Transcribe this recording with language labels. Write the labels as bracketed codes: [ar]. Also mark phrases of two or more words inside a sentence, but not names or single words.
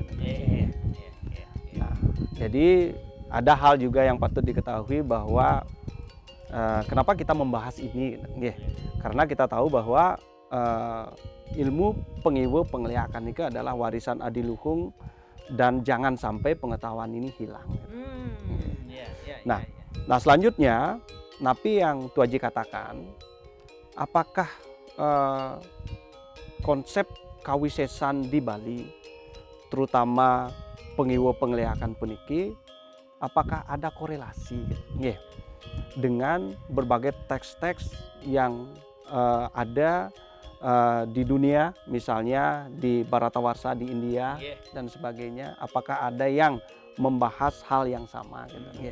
[id] Nah, jadi ada hal juga yang patut diketahui bahwa kenapa kita membahas ini, karena kita tahu bahwa ilmu pengiwo pengleakan itu adalah warisan adiluhung dan jangan sampai pengetahuan ini hilang. Nah, selanjutnya, napi yang Tuh Haji katakan, apakah konsep kawisesan di Bali, terutama pengiwo pengleakan puniki, apakah ada korelasi dengan berbagai teks-teks yang ada di dunia, misalnya di Bharatawarsha di India dan sebagainya, apakah ada yang membahas hal yang sama gitu.